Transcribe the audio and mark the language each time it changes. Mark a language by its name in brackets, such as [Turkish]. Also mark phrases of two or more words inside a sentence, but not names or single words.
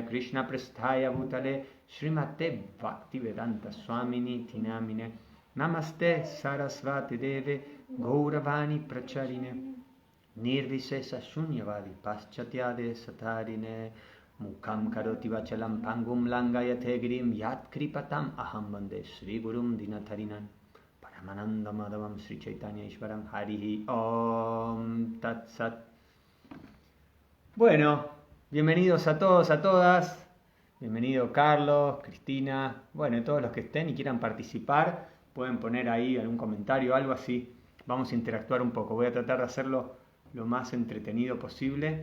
[Sanskrit] कृष्ण प्रेष्ठाय भूतले श्रीमते भक्तिवेदान्त स्वामिन् इतिनामिने नमस्ते सरस्वती देवे गौरवाणी प्रचारिणे निर्विशेष शून्यवादि पाश्चात्यदे सतारिणे मूकम् करोति वाचालम् पङ्गुम् लङ्घयते गिरिम् यत् कृपातम् अहम् वन्दे श्री गुरुम् दीनतारिणम् परमानन्द माधवम् श्री चैतन्य ईश्वरम् हरिः ॐ तत् सत्. [Spanish] Bueno, bienvenidos a todos, a todas. Bienvenido Carlos, Cristina. Bueno, todos los que estén y quieran participar, pueden poner ahí algún comentario o algo así. Vamos a interactuar un poco. Voy a tratar de hacerlo lo más entretenido posible.